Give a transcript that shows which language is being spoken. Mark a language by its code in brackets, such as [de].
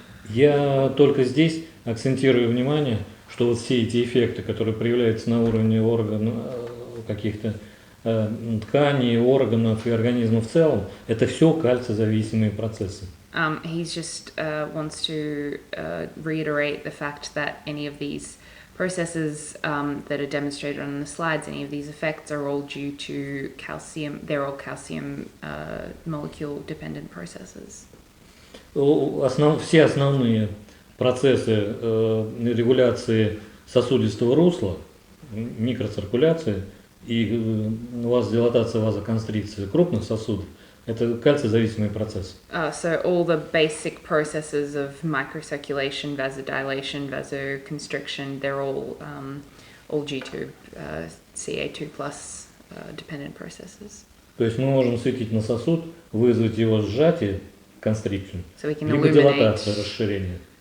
[ru] Я только здесь акцентирую внимание, что вот все эти эффекты, которые проявляются на уровне органов, каких-то тканей, органов и организма в целом, это все кальциозависимые процессы. [en] He just wants to reiterate the fact that any of these processes that are demonstrated on the slides, any of these effects are all due to calcium. They're all calcium molecule dependent processes. [ru] Все основные процессы регуляции сосудистого русла, микроциркуляции и вазодилатация, вазоконстрикция крупных сосудов, это кальциозависимый процесс. [en] So all the basic processes of microcirculation, vasodilation, vasoconstriction, they're all due to Ca2+ dependent processes. [ru] То есть мы можем светить на сосуд, вызвать его сжатие, constriction, [en] so we can [ru] либо дилатация, расширение.